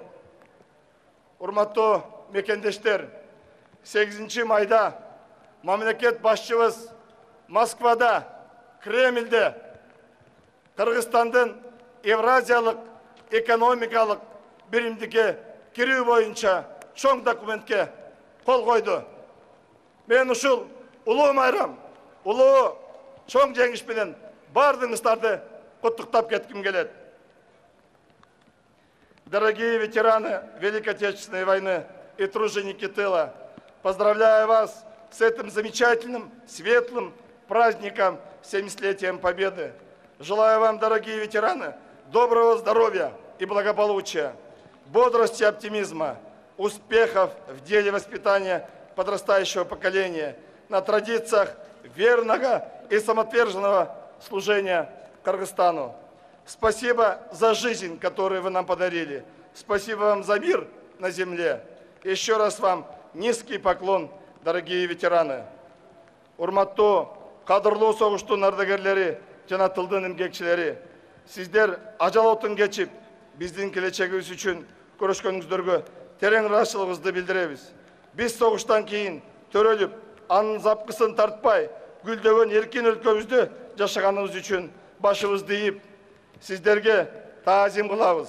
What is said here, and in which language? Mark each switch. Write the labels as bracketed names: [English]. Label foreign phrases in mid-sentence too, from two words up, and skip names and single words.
[Kyrgyz] Урматтуу мекендештер, 8 майда мамлекет башчыбыз Москвада, Кремльде Кыргызстандын Евразиялык экономикалык биримдикке кирүү боюнча чоң документке кол койду. Мен ушул улуу майрам, улуу чоң жеңиш менен бардыгыңыздарды куттуктап кетким келет. [Russian] Дорогие ветераны Великой Отечественной войны и труженики тыла, поздравляю вас с этим замечательным, светлым праздником 70-летием Победы. Желаю вам, дорогие ветераны, доброго здоровья и благополучия, бодрости и оптимизма, успехов в деле воспитания подрастающего поколения, на традициях верного и самоотверженного служения Кыргызстану. Спасибо за жизнь, которую вы нам подарили. Спасибо вам за мир на земле. Еще раз вам низкий поклон, дорогие ветераны. [Kyrgyz] Урматтуу, кадырлуу согуштун ардагерлери жана тылдын эмгекчилери, сиздер ажал отун кечип, биздин келечегибиз үчүн көрөшкөнүңүздөргө терең ыраазычылыгыбызды билдиребиз. Биз согуштан кийин төрөлүп, анын запкысын тартпай, гүлдөгөн эркин өлкөбүздө жашаганыбыз үчүн башыбызды ийип, сиздерге таазим кылабыз.